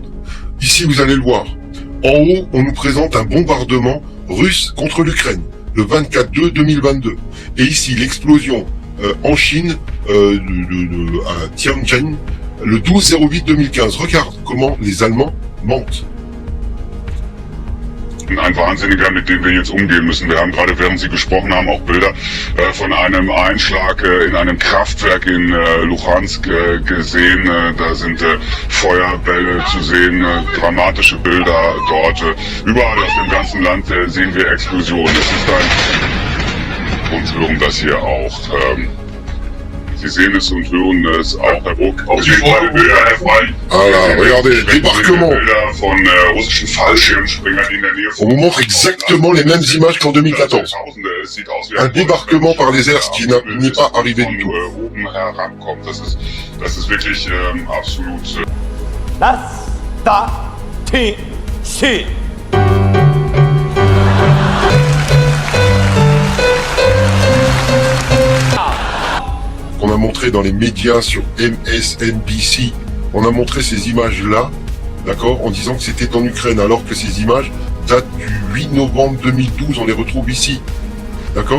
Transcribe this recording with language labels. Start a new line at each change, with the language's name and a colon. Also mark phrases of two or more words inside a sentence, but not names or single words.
French: Ici, vous allez le voir. En haut, on nous présente un bombardement russe contre l'Ukraine, le 24/2/2022. Et ici, l'explosion en Chine, à Tianjin, le 12/08/2015. Regarde comment les Allemands mentent.
German: Ein Wahnsinniger, mit dem wir jetzt umgehen müssen. Wir haben gerade, während Sie gesprochen haben, auch Bilder von einem Einschlag in einem Kraftwerk in Luhansk gesehen. Da sind Feuerbälle zu sehen, dramatische Bilder dort. Überall auf dem ganzen Land sehen wir Explosionen. Es ist und hören das hier auch. Sie sehen es und hören es auch. Auch Sie wollen Bilder, Herr Frey.
French: Ah, regardez, débarquement.
German: Bilder von russischen Fallschirmspringern in der Nähe.
French: On vous montre exactement les mêmes images qu'en 2014. Un débarquement par les airs, ce qui n'est pas arrivé du tout.
German: Das ist wirklich absolut.
French: Qu'on a montré dans les médias sur MSNBC, on a montré ces images-là, d'accord, en disant que c'était en Ukraine, alors que ces images datent du 8 novembre 2012, on les retrouve ici, d'accord?